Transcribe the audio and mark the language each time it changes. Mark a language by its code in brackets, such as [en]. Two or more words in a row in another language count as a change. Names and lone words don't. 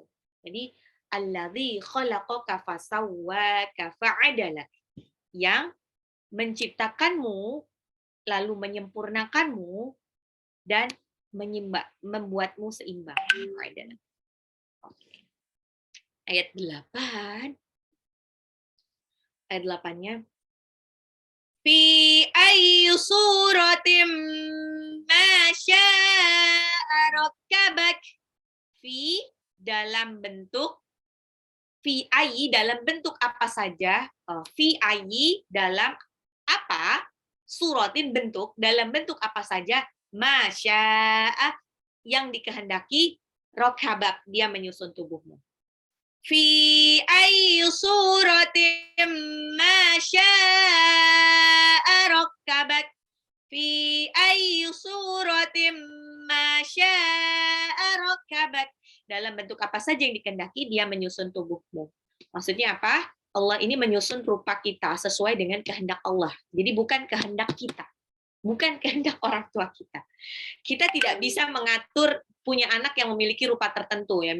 [id] Jadi [ar] الذي خلقك فسواك فعدلك, [id] yang menciptakanmu lalu menyempurnakanmu dan membuatmu seimbang. Oke. Ayat 8. Ayat 8-nya [ar] في أي صورة ما شاء ركبك, [id] fi dalam bentuk dalam bentuk apa saja, [ar] في أي [id] dalam apa, suratin bentuk, dalam bentuk apa saja, masya'a yang dikehendaki, rokabak dia menyusun tubuhmu. [ar] في أي صورة ما شاء ركبك، في أي صورة ما شاء ركبك, [id] dalam bentuk apa saja yang dikehendaki dia menyusun tubuhmu. Maksudnya apa? Allah ini menyusun rupa kita sesuai dengan kehendak Allah. Jadi bukan kehendak kita. Bukan kehendak orang tua kita. Kita tidak bisa mengatur punya anak yang memiliki rupa tertentu ya.